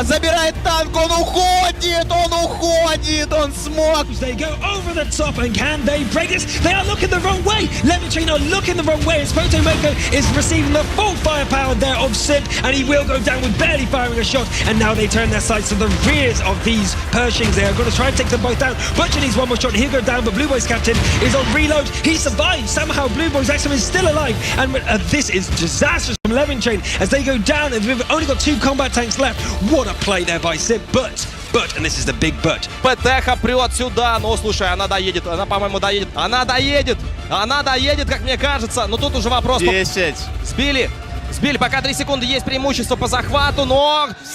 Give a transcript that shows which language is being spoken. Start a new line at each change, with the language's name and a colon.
Russian: Забирает танк, он уходит, он смог.
English: They go over the top, and can they break this? They are looking the wrong way. Lemming are looking the wrong way. As Prokhorovka is receiving the full firepower there of Sid, and he will go down with barely firing a shot. And now they turn their sights to the rears of these Pershings. They are going to try and take them both down. Butcher needs one more shot. He'll go down, but Blue Boy's captain is on reload. He survives. Somehow Blue Boy's Axum is still alive. And this is disastrous from Lemming as they go down, and we've only got 2 combat tanks left. What a play there by Sid, but, and this is the big but.
Russian: ПТХ прет сюда, но слушай, она доедет, она, по-моему, доедет. Она доедет, как мне кажется. Но тут уже вопрос. 10. Сбили, пока 3 секунды, есть преимущество по захвату, но...